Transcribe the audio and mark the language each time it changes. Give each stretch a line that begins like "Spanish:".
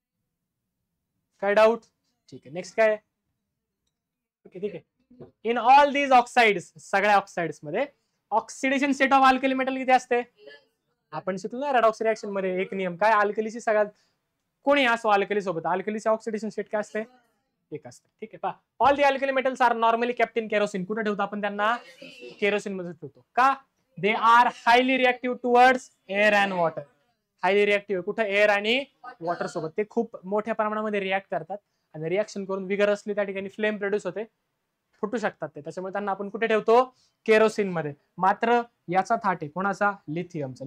Marathi: ठीक आहे. नेक्स्ट काय? ओके ठीक आहे.
English: in all these oxides
Marathi: सगळ्या ऑक्साइड्स मध्ये
English: oxidation state of alkali metal
Marathi: किती असते? आपण शिकलो ना रेडॉक्स रिएक्शन मध्ये एक नियम काय अल्कलीची सगळ्यात कोणी असो अल्कली सोबत अल्कलीची ऑक्सिडेशन स्टेट काय असते? एक असते. ठीक आहे.
English: पहा all the alkali metals are normally kept in kerosene.
Marathi: कुठे ठेवतो आपण त्यांना? केरोसिन मध्ये ठेवतो. का?
English: They are highly reactive towards air and water.
Marathi: Highly reactive कुठे? एअर आणि वॉटर सोबत. ते खूप मोठ्या प्रमाणामध्ये रिॲक्ट करतात आणि रिॲक्शन करून विगरसली त्या ठिकाणी फ्लेम प्रोड्यूस होते, फुटू शकतात ते. त्याच्यामुळे त्यांना आपण कुठे ठेवतो? केरोसिन मध्ये. मात्र याचा थाट आहे कोणाचा? लिथियमचा.